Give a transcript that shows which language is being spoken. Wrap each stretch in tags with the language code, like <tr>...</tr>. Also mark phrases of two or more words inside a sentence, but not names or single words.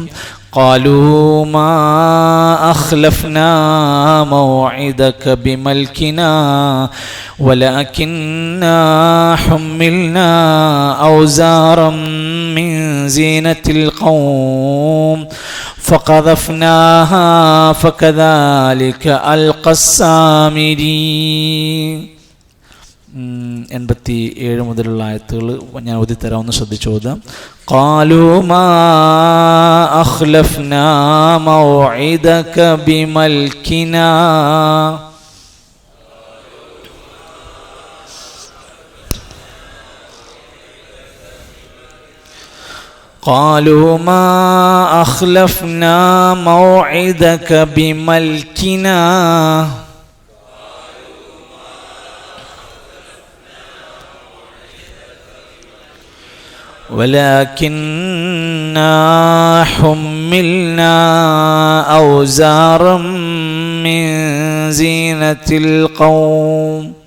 <ar>قالوا ما أخلفنا موعدك بملكنا ولكنا حملنا أوزارا من زينة القوم فقذفناها فكذلك ألقى السامري.</ar> <ml>87 മുതലുള്ള ആയത്തുകൾ ഞാൻ ഓതിത്തരാം, ഒന്ന് ശ്രദ്ധിച്ചു ഓതാം.</ml> <ar>قالوا ما أخلفنا موعدك بملكنا قالوا ما أخلفنا موعدك بملكنا ولكننا حملنا أوزارا من زينة القوم</ar>